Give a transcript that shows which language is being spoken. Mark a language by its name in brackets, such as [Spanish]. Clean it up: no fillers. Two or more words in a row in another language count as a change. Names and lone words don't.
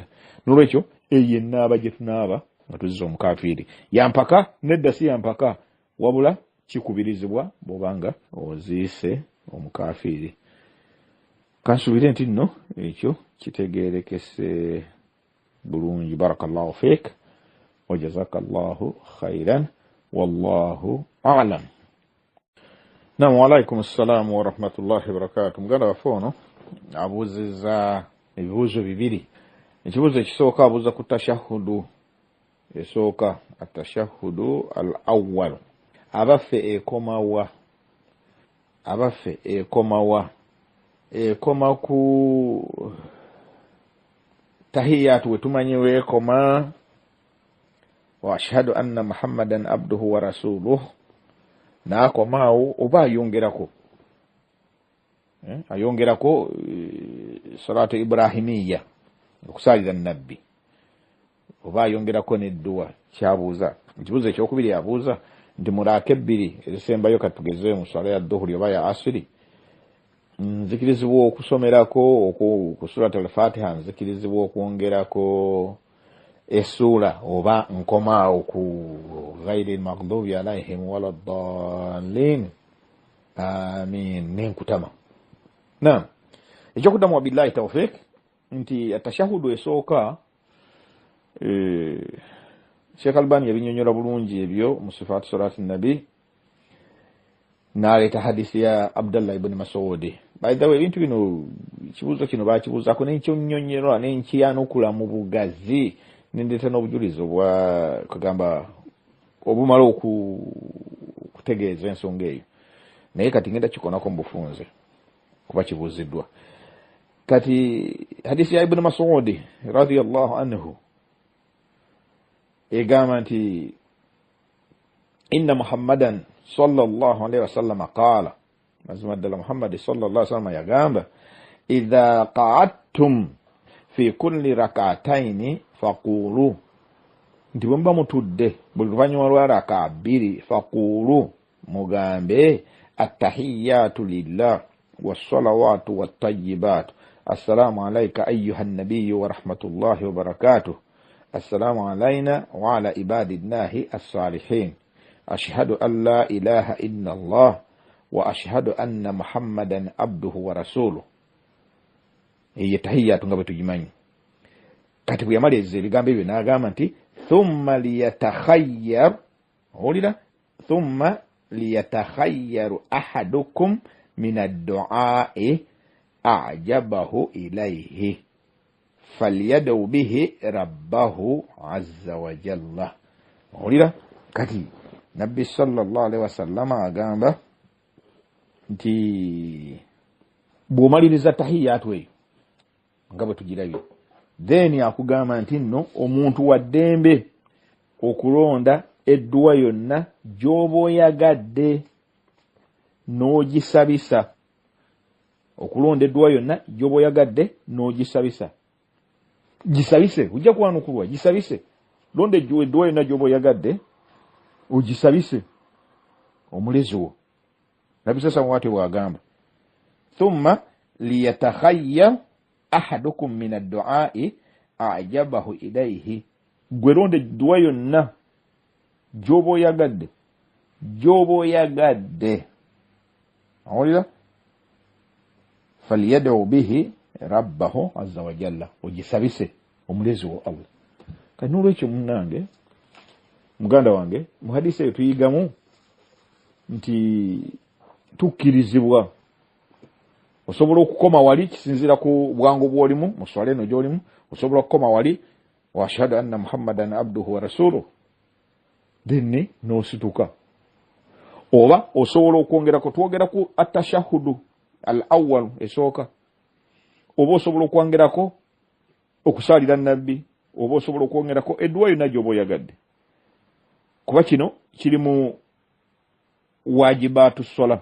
[Ganda] N'olwekyo eyo ennaaba gye tunaaba nga tuzizza omukafiiri. Yampaka nedda si yampaka, wabula kikubirizibwa bw'obanga oziise omukafiiri. Kansuubire nti nno ekyo kitegeerekese bulungi. [Arabic] بارك الله فيك وجزاك الله خيرا والله أعلم. نعم، وعليكم السلام ورحمة الله وبركاته. [Ganda] Muganda waffe ono abuuzizza ebibuuzo bibiri. Ekibuuzo ekisooka abuuza ku tashahudu esooka, [Arabic] التشهد الأول. [Ganda] Abaffe ekomawa ekoma ku tahiyatu wetumanyi weekoma [Arabic] وأشهد أن محمدا عبده ورسوله, [Ganda] n'akomaawo oba ayongerako [Arabic] الصلاة الإبراهيمية [Ganda] okusalira nabbi, oba ayongerako n'edduwa. Kyabuuza ekibuuzo ekyokubiri abuuza nti mulaaka ebbiri ezisembayo katugeze mu swala ya dhuhuri oba ya asiri, nzikirizibwa okusomerako ku surat al-Fatiha, nzikirizibwa okwongerako essuula oba nkomaawo ku [Arabic] غير المغضوب عليهم ولا الضالين آمين [Ganda] nenkutama. Naam, ekyokuddamu [Arabic] وبالله التوفيق [Ganda] nti atashahudu esooka Sheikh Albani yabinyonyola bulungi ebyo mu sifaatu salati nabi, n'aleeta hadisi ya Abdullah ibn Mas'ud. [English] By the way, [Ganda] ebintu bino kibuuzo kino baakibuuzaako n'enkyonnyonnyolwa n'enkiyanukula mu bugazi, n'endeeta n'obujulizi obwa kagamba obumala okutegeeza ensonga eyo, naye kati ngenda kikonako mu bufunze kuba kibuuziddwa. Kati hadisi ya Ibn Mas'ud [Arabic] رضي الله عنه [Ganda] egamba nti [Arabic] إن محمدا صلى الله عليه وسلم قال, [Ganda] mazima ddala Muhammad [Arabic] صلى الله عليه وسلم [Ganda] yagamba, [Arabic] إذا قعدتم في كل ركعتين فقولوا, [Ganda] nti bwe muba mutudde buli luvannyuma lwa raka bbiri, faqulu mugambe [Arabic] التحيات لله والصلوات والطيبات, السلام عليك أيها النبي ورحمة الله وبركاته، السلام علينا وعلى عباد الله الصالحين، أشهد أن لا إله إلا الله وأشهد أن محمدا عبده ورسوله. [Ganda] Eyo tahiyatu nga bwe tugimanyi. Kati bwe yamaliriza ebigambo ebyo n'agamba nti [Arabic] ثم ليتخير, [Ganda] owulira, [Arabic] ثم ليتخير أحدكم من الدعاء أعجبه إليه فليدع به ربه عز وجل. [Ganda] Olira kati nabbi [Arabic] صلى الله عليه وسلم [Ganda] agamba nti bw'omaliriza tahiyatu eyo nga bwe tugirabye, then akugamba nti nno omuntu wa ddembe okulonda edduwa yonna gy'oba oyagadde n'ogisabisa. Okulonda edduwa yonna gy'oba oyagadde n'ogisabisa. Gisabise, ojja kuwanukulwa, gisabise. Londa edduwa yonna gy'oba oyagadde ogisabise omulezi wo. Nabbi [Arabic] صلى الله عليه [Ganda] bw'agamba [Arabic] ثم ليتخير أحدكم من الدعاء أعجبه إليه. [Ganda] Gwe londa edduwa yonna gy'oba oyagadde, awulira, [Arabic] فليدع به ربه عز وجل, [Ganda] ogisabise omulezi wo Allah. Kati n'olwekyo munnange, muganda wange, mu hadisi eyo tuyigamu nti tukkirizibwa. Osobola okukoma wali kisinziira ku bwangu bw'olimu mu swala eno gy'olimu, osobola okukoma wali [Arabic] وأشهد أن محمدا عبده ورسوله, [Ganda] then n'osituka. Oba osobola okwongerako, twogera ku [Arabic] التشهد الأول [Ganda] esooka, oba osobola okwongerako okusaalira nabbi, oba osobola okwongerako edduwa yonna gy'oba oyagadde. Kuba kino kiri mu [Arabic] واجبات الصلاة.